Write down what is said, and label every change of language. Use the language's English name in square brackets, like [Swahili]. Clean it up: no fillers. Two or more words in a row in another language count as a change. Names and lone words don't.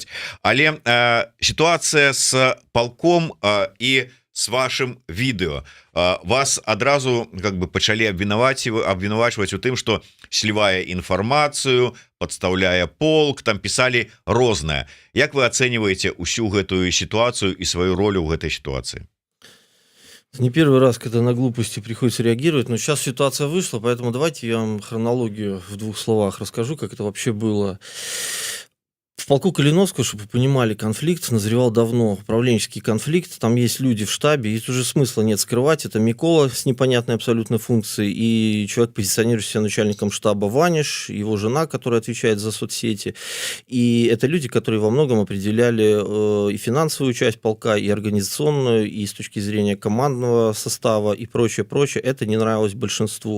[Belarusian] Але сітуацыя з палком і с вашим відэо вас адразу [Russian] как бы [Belarusian] пачалі абвінавачваць у тым, што слівае інфармацыю, падстаўляе полк, там пісалі рознае. Як вы ацэньваеце ўсю гэтую сітуацыю і сваю ролю ў гэтай сітуацыі? [Russian] Это не первый раз, когда на глупости приходится реагировать, но сейчас ситуация вышла, поэтому давайте я вам хронологию в 2 словах расскажу, как это вообще было. В полку Калиновского, чтобы вы понимали, конфликт назревал давно, управленческий конфликт, там есть люди в штабе, и уже смысла нет скрывать, это Микола с непонятной абсолютно функцией, и человек, позиционирующий себя начальником штаба, Ваниш, его жена, которая отвечает за соцсети, и это люди, которые во многом определяли и финансовую часть полка, и организационную, и с точки зрения командного состава, и прочее, это не нравилось большинству.